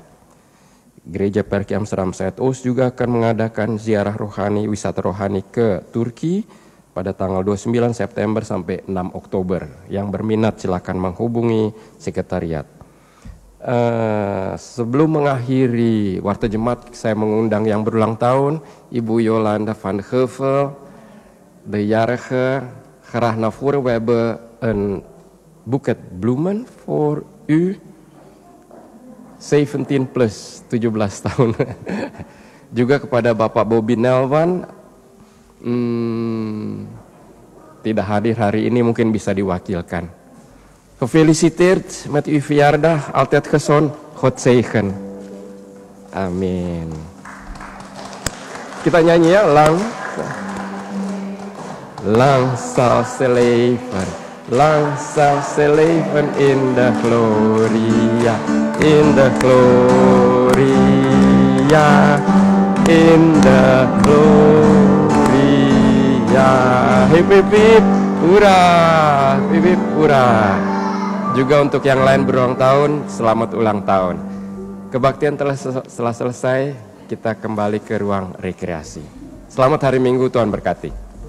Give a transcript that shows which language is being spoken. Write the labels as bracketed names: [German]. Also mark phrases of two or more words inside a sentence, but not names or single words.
[Indonesian] Gereja Perki Amsterdam Zuidoost juga akan mengadakan ziarah rohani, wisata rohani ke Turki pada tanggal 29 September sampai 6 Oktober. Yang berminat silakan menghubungi sekretariat. Sebelum mengakhiri Warta Jemaat, saya mengundang yang berulang tahun, Ibu Yolanda van Heuvel, [Dutch] de jarige, graag naar voren. We hebben een boeket bloemen voor u. [Indonesian] 17 plus 17 tahun. Juga kepada Bapak Bobby Nelwan, tidak hadir hari ini, mungkin bisa diwakilkan. [Dutch] Gefeliciteerd met uw verjaardag, altijd gezond, God zegen. [Indonesian] Amin. Kita nyanyi ya, [Dutch] lang zal ze leven, lang zal ze leven in de gloria, in de gloria, in de gloria. Hip hip hip, hurra, hip hip hurra. [Indonesian] Juga untuk yang lain berulang tahun, selamat ulang tahun. Kebaktian telah selesai, kita kembali ke ruang rekreasi. Selamat hari Minggu, Tuhan berkati.